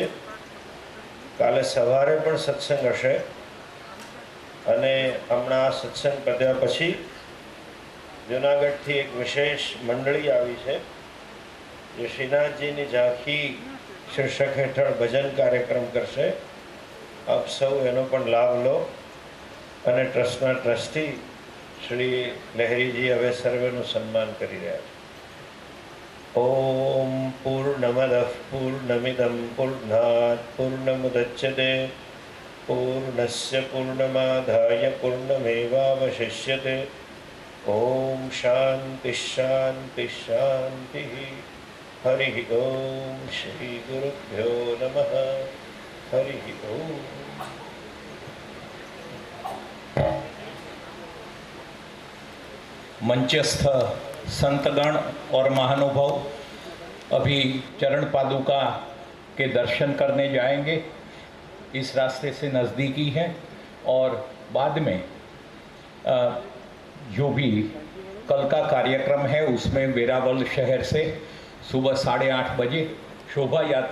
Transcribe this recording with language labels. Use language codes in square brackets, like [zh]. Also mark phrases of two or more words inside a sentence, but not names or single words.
[gu] કાલે સવારે પણ સત્સંગ હશે, અને હમણાં આ સત્સંગ પત્યા પછી જૂનાગઢથી એક વિશેષ મંડળી આવી છે, જે શ્રીનાથજીની ઝાંખી શીર્ષક હેઠળ ભજન કાર્યક્રમ કરશે। આપ સૌ એનો પણ લાભ લો। અને ટ્રસ્ટના ટ્રસ્ટી શ્રી લહેરીજી હવે સર્વેનું સન્માન કરી રહ્યા છે। [sa] ओम पूर्णमदः पूर्णमिदं पूर्णात् पूर्णमुदच्यते पूर्णस्य पूर्णमादाय पूर्णमेवावशिष्यते। ओम शांति शांति शांति। हरि ओम श्री गुरुभ्यो नमः। हरि ओम। [hi] मंचस्थ संतगण और महानुभाव अभी चरण पादुका के दर्शन करने जाएंगे। इस रास्ते से नज़दीकी है, और बाद में जो भी कल का कार्यक्रम है उसमें वेरावल शहर से सुबह 8:30 बजे शोभा यात्रा